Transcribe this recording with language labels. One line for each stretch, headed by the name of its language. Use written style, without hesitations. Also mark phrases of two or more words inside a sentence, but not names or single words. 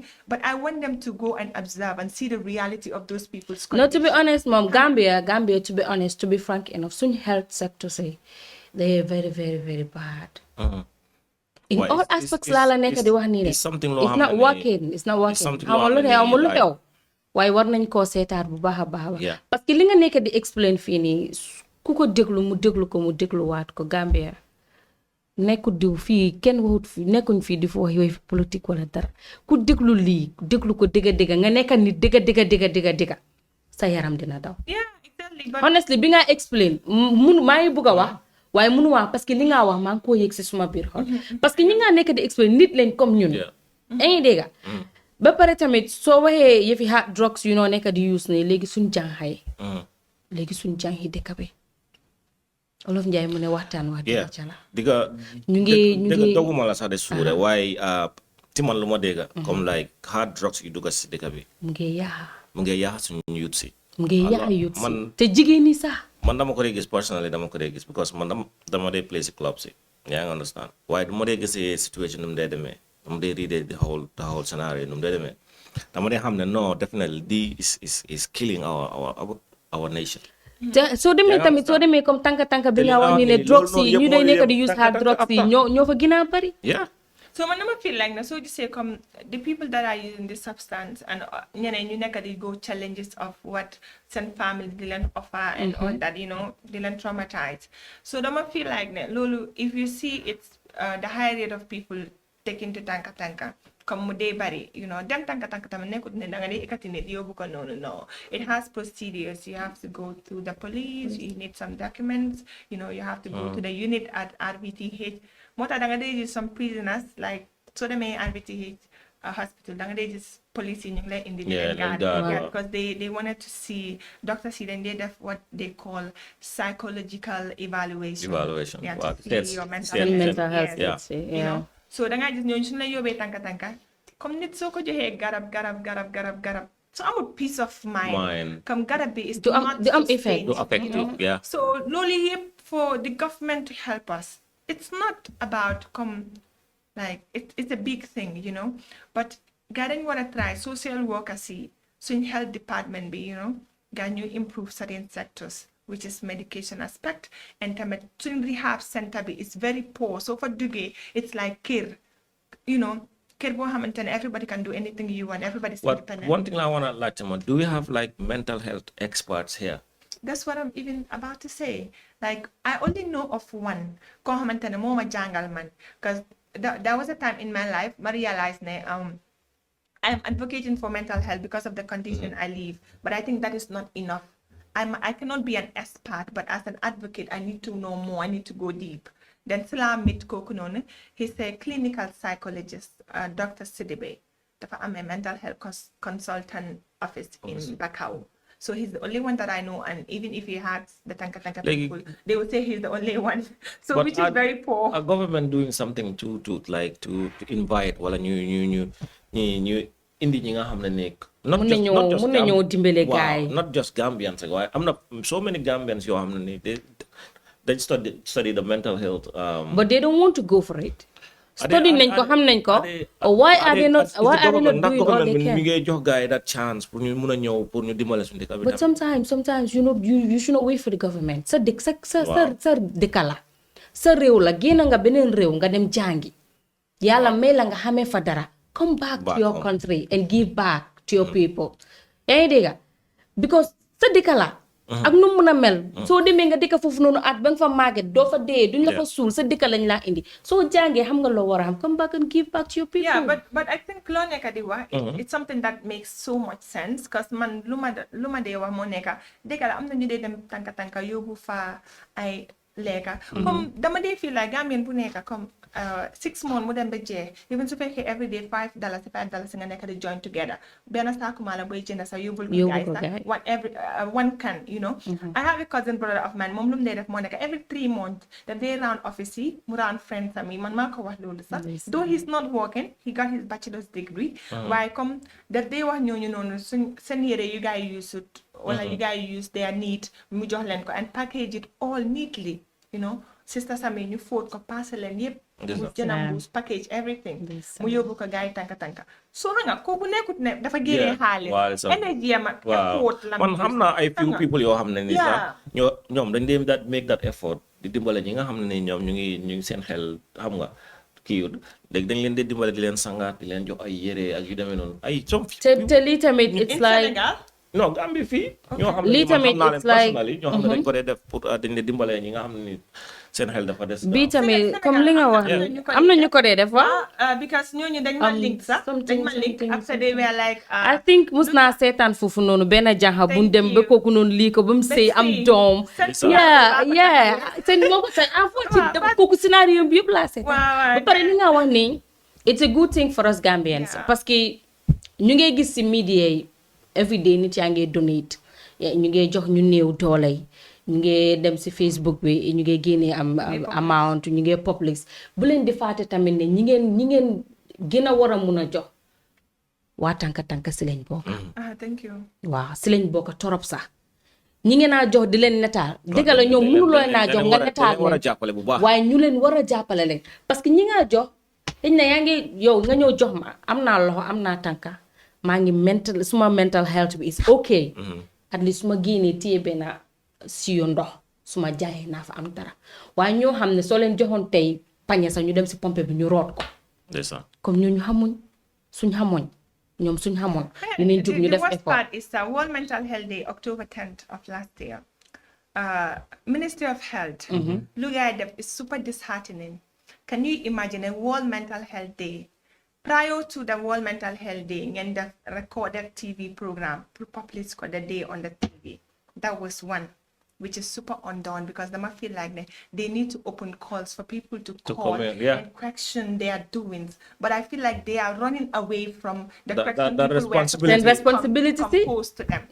English: But I want them to go and observe and see the reality of those people's conditions. No, to be honest, Mom, Gambia, to be honest, to be frank enough, soon health sector say they are very, very, very bad. In all aspects, it's something it's not working. It's not working.
Wolof: Why war nañ ko sétar bu baaxa baax
French: parce que
Wolof: li nga nekk di explain fii nii ku ko déglu mu dégluwaat ko Gambia nekku diw fii kenn waxut fi nekkuñ fii di fa wax yooyu politique wala dara ku déglu lii déglu ko dëgga nga nekk ni dëgga sa yaram dina daw.
English: Exactly.
Wolof: Honestly bi nga explain maa ngi bëgg a wax waaye mënu wax
French: parce que
Wolof: li nga wax maa ngi koo yëg si suma biir xol
French: parce que
Wolof: ñi nga nekk di explain nit lañ comme ñun. Ay dégga ba pare tamit soo waxee yëfi
English: hard drugs
Wolof: yu noo nekk di use ne léegi suñ jànxay léegi suñ jànxi dëkk bi Olof Njaay mu ne waxtaan wax
English: yeah
Wolof: dëgg ca la. diga ñu ngi doguma la sax de suure waaye ci man lu ma dégg comme
English: like hard drugs
Wolof: yu dugga si dëkk bi mu ngi yaaxa. mu ngi yaaxa suñu youth si mu ngi yaaxa yut si. man te jigéen ñi sax. man dama ko dee gis personally dama ko dee gis because man dama dee play si club si yaa ngi understand waaye du ma dee gisee situation nu mu dee demee dama dee
English: read the whole scenario
Wolof: nu mu dee demee dama dee xam ne
English: no definitely this is killing our nation.
Wolof: te soo demee tamit soo demee comme tànka bi nga wax ni ne drugs yi ñu day nekk di use
English: hard drugs
Wolof: yi ñoo fa gën a bari.
English: yeah. So
Wolof: man dama
English: feel like na so you say come the people that are using this substance and
Wolof: ñeneen ñu nekk di
English: go challenges of what seen family
Wolof: di leen
English: offer and all that you know
Wolof: di leen
English: traumatize so dama feel like
Wolof: ne loolu
English: if you see it's the high rate of people taking to tànka comme
Wolof: mu dee bari
English: you know
Wolof: dem tànka tamit nekkut ne da nga dee ikati nit yóbbu ko noonu
English: no it has procedures you have to go through the police you need some documents you know you have to go to the unit at RVTH
Wolof: moo tax da nga dee gis
English: some prisoners like
Wolof: soo demee
English: RVTH hospital
Wolof: da nga dee gis police yi ñu ngi lay indi
English: because they wanted to see doctors
Wolof: yi dañ dee def
English: what they call psychological evaluation to see your mental health you know so
Wolof: da ngaa gis ñooñu suñu la yóbbee tànka comme nit soo ko joxee garab
English: so amul peace of mind comme
Wolof: garab bi
English: is
Wolof: du am effect du affective yeah
English: so loolu yëpp for the government to help us it's not about like it's a big thing you know but
Wolof: gaa dañ war a
English: try social workers yi suñ health department bi you know
Wolof: gaa ñu
English: improve certain sectors which is medication aspect and
Wolof: tamit suñ
English: rehab center bi is very poor so for duggee it's like kër you know
Wolof: kër boo xamante ne
English: everybody can do anything you want everybody's independent. One thing I want to like do we have like mental health experts here? That's what I'm even about to say. Like, I only know of one.
Wolof: Ko xamante ne moo ma jàngal man.
English: Because there was a time in my life, I realized I'm advocating for mental health because of the condition I live. But I think that is not enough. I cannot be an expert, but as an advocate, I need to know more. I need to go deep. Then sila meet
Wolof: kooku noonu.
English: He's a clinical psychologist, Dr. Sidibe.
Wolof: Dafa am
English: a mental health consultant office in Bakau. So he's the only one that I know, and even if he had the Tanka people, they would say he's the only one. So which is very poor. Are government doing something to invite
Wolof: wala ñu indi ñi nga xam ne nekk
English: not just Gambians
Wolof: waaye am na
English: so many Gambians
Wolof: yoo xam ne
English: they study the mental health but they don't want to go for it.
Wolof: Study nañ ko xam nañ ko.
English: Why are they not doing all they can?
Wolof: Mi ngi jox gars yi
English: that chance
Wolof: pour ñu mun a ñëw pour ñu dimbale suñu dëkk bi.
English: But sometimes you should not wait for the government.
Wolof: Sa dëkk la sa réew la génn nga beneen réew nga dem jàngi yàlla may la nga xamee fa dara.
English: Come back to your country and give back to your people.
Wolof: Yaa ngi dégg because sa dëkk la. ak nu mun a mel. soo demee nga dëkk foofu noonu at ba nga fa màgget doo fa dee duñ la fa suul sa dëkk lañ laa indi soo jàngee xam nga loo war a xam
English: come back and give back to your people. Yeah, but I think
Wolof: loo nekk di wax.
English: It's something that makes so much sense because
Wolof: man lu ma dee wax moo nekk dëkk la am na ñu dee dem tànka yóbbu fa ay lekka. comme dama dee
English: feel like
Wolof: Gambien bu nekk comme 6 months mu dem ba jeex even su fekkee
English: every day
Wolof: $5 nga nekk di
English: join together
Wolof: benn saaku maa la booy jënd sax yóbbul ko
English: guys one can you know. I have a cousin brother of mine
Wolof: moom lu mu dee def moo nekk
English: every 3 months
Wolof: daf dee round office yi mu round friends am yi man maa ko wax loolu sax
English: though he's not working he got his bachelor's degree
Wolof: waaye comme daf dee wax ñooñu noonu seen yére yu
English: guys use
Wolof: wala
English: you guys use their need
Wolof: mu jox leen ko
English: and package it all neatly you know sister Sami
Wolof: ñu fóot ko passé leen yëpp mu jënam mbuus
English: package everything
Wolof: mu yóbbu ko gars yi tànka soo xam nga kooku nekkut ne dafa génnee xaalis énergie am ak effort la man xam naa ay
English: few people
Wolof: yoo xam ne ni sax ñoom dañ dee
English: make that effort
Wolof: di dimbale ñi nga xam ne ni ñoom ñu ngi seen xel xam nga kii léegi dañ leen di dimbale di leen sangaat di leen jox ay yére ak yu demee noonu ay te lii tamit
English: it's like
Wolof: non Gambie fii ñoo xam ne man xam naa leen personally ñoo xam ne dañ ko dee def pour dañ leen dimbalee ñi nga xam ne ni seen xel dafa des bii tamit comme li nga wax ni am na ñu ko dee def because ñooñu dañ ma link sax dañ ma link
English: after they were like I think
Wolof: mus naa seetaan foofu noonu benn jànxa buñ dem ba kooku noonu lii ko ba mu sëy am doom seen moo ko say dafa kooku scénario bi yëpp laa seetaan ba pare li nga wax ni
English: it's a good thing for us Gambians
French: parce que
Wolof: ñu ngay gis si media yi
English: every day
Wolof: nit yaa ngi donate ñu ngi jox ñu néew doole yi ñu ngi dem si Facebook bi ñu ngi génnee am amount ñu ngi publish bu leen di fàtte tamit ne ñi ngeen gën a war a mun a jox waa tànka si lañ bokk.
English: Thank you.
Wolof: waaw si lañ bokk torop sax ñi ngeen a jox di leen netaal dëgg la ñoom mënuloo naa jox nga netaal leen waaye ñu leen war a jàppale leen
French: parce que
Wolof: ñi nga jox dañ ne yaa ngi yow nga ñëw jox ma am naa loxo am naa tànka maa ngi suma
English: mental health
Wolof: bi
English: is okay at least
Wolof: suma génnee téye benn siyo ndox suma jaayee naa fa am dara waaye ñoo xam ne soo leen joxoon tey pañe sax ñu dem si pompe bi ñu root ko comme ñooñu xamuñ suñ xamoñ ñoom suñ xamoon dinañ jóg ñu def effort.
English: The worst part is World Mental Health Day October 10th of last year. Ministry of Health
Wolof: lu gaay def
English: is super disheartening. Can you imagine a World Mental Health Day? Prior to the World Mental Health Day,
Wolof: ngeen def
English: recorded TV program publish ko the day on the TV. That was one, which is super undone because they feel like they need to open calls for people to call and question their doings. But I feel like they are running away from the responsibility composed to them.